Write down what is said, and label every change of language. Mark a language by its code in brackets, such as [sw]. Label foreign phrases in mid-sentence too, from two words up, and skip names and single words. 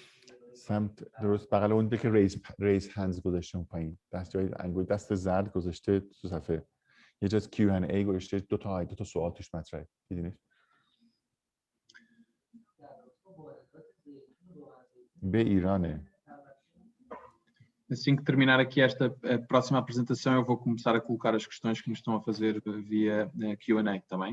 [fa] سمت درست بغل اون که [en] raise hands [fa] گذاشته پایین، دست جای انگشت دست زرد گذاشته تو صفحه، یه جا Q&A گذاشته، دو تا سوال توش مطرحه، دیدینش؟ به ایرانه. [pt] Assim que terminar aqui esta próxima apresentação, eu vou começar a colocar as questões que nos estão a fazer via Q&A, tá bem?